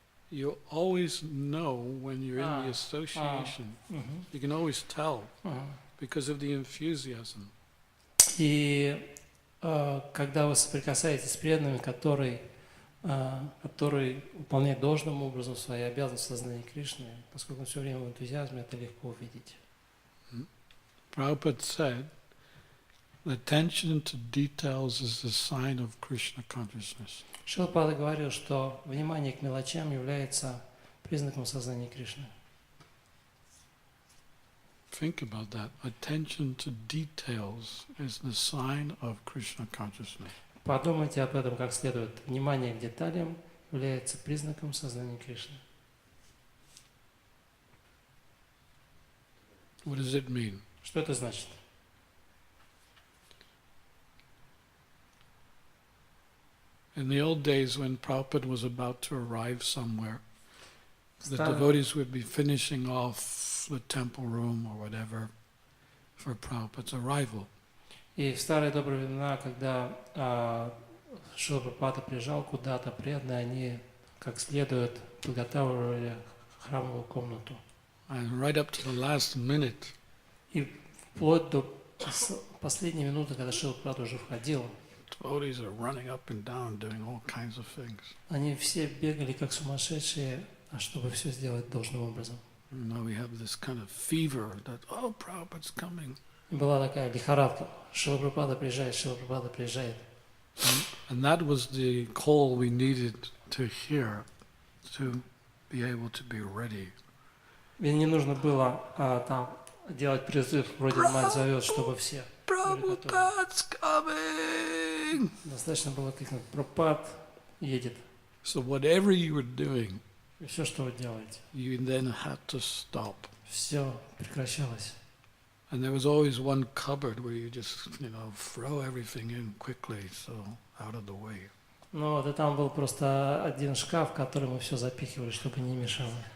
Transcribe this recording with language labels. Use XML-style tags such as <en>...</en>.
<en>You always know when you're in the association. You can always tell because of the enthusiasm.</en> <ru>И когда вы соприкасаетесь с преданными, который выполняет должным образом свои обязанности в сознании Кришны, поскольку он все время в энтузиазме, это легко увидеть.</ru> <en>Prabhupada said, attention to details is the sign of Krishna consciousness.</en> <ru>Шилапада говорил, что внимание к мелочам является признаком сознания Кришны.</ru> <en>Think about that. Attention to details is the sign of Krishna consciousness.</en> <ru>Подумайте об этом как следует. Внимание к деталям является признаком сознания Кришны.</ru> <en>What does it mean?</en> <ru>Что это значит?</ru> <en>In the old days when Prabhupada was about to arrive somewhere, the devotees would be finishing off the temple room or whatever for Prabhupada's arrival.</en> <ru>И в старые добрые времена, когда Шрила Прабхупада приезжал куда-то, преданные, они как следует подготавливали храмовую комнату.</ru> <en>And right up to the last minute,</en> <ru>И вплоть до последней минуты, когда Шрила Прабхупада уже входил,</ru> <en>devotees are running up and down doing all kinds of things.</en> <ru>они все бегали как сумасшедшие, чтобы все сделать должным образом.</ru> <en>You know, we have this kind of fever that, oh, Prabhupada's coming.</en> <ru>И была такая лихорадка. Шрила Прабхупада приезжает, Шрила Прабхупада приезжает.</ru> <en>And that was the call we needed to hear to be able to be ready.</en> <ru>Мне не нужно было там делать призыв, вроде мать зовет, чтобы все были готовы.</ru> <en>Prabhupada's coming!</en> <ru>Достаточно было крикнуть: Прабхупад едет.</ru> <en>So whatever you were doing,</en> <ru>И все, что вы делаете,</ru> <en>you then had to stop.</en> <ru>все прекращалось.</ru> <en>And there was always one cupboard where you just, throw everything in quickly, so out of the way.</en> <ru>Ну вот, и там был просто один шкаф, в который мы все запихивали, чтобы не мешало.</ru>